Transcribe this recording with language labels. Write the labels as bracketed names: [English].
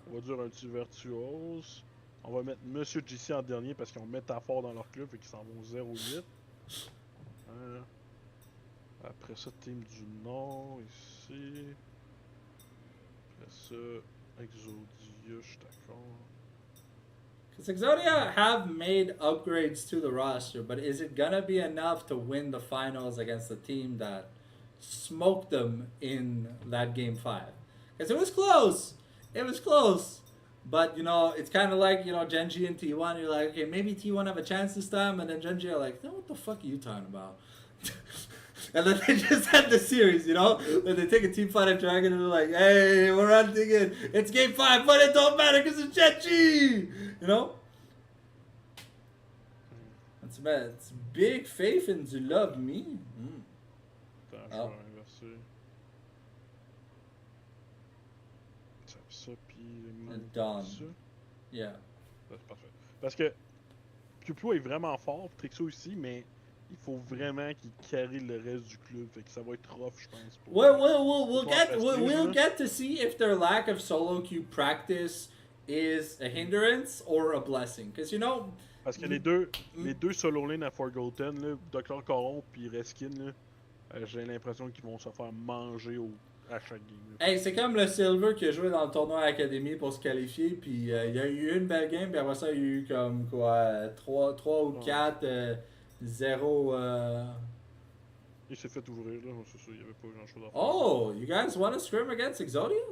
[French] On va dire un petit virtuose. On va mettre Monsieur JC en dernier parce qu'ils ont métaphore dans leur club et qu'ils s'en vont 0-8. Après ça, Team du Nord ici. Après ça, Exodia, je suis d'accord. [English] Because Exodia have made upgrades to the roster, but is it gonna be enough to win the finals against the team that smoked them in that game 5? Because it was close. It was close. But, you know, it's kind of like, you know, Genji and T1. You're like, okay, maybe T1 have a chance this time. And then Genji are like, no, what the fuck are you talking about? And then they just had the series, you know? When they take a team fight at Dragon and they're like, hey, we're on thinking, it's game 5, but it don't matter because it's Genji! You know? That's bad. It's big faith in You Love Me. [French] Attends, je vais inverser. Ça, puis... [English] Done. [French] Ça. [English] Yeah. [French] C'est parfait. Parce que Piu est vraiment fort, Trixo aussi, mais il faut vraiment qu'il carry le reste du club. Fait que ça va être rough, je pense. [English] We'll get to see if their lack of solo queue practice is a hindrance or a blessing. Because, you know... [French] Parce que les deux solo lane à Forgotten, là, Dr. Coron puis Reskin, là, j'ai l'impression qu'ils vont se faire manger à chaque game. Hey, c'est comme le Silver qui a joué dans le tournoi Académie pour se qualifier, puis il y a eu une belle game, puis après ça, il y a eu comme quoi, 3 ou 4, 0. Il s'est fait ouvrir, là, c'est ça, il n'y avait pas grand chose à faire. [English] Oh, you guys want to scrim against Exodia?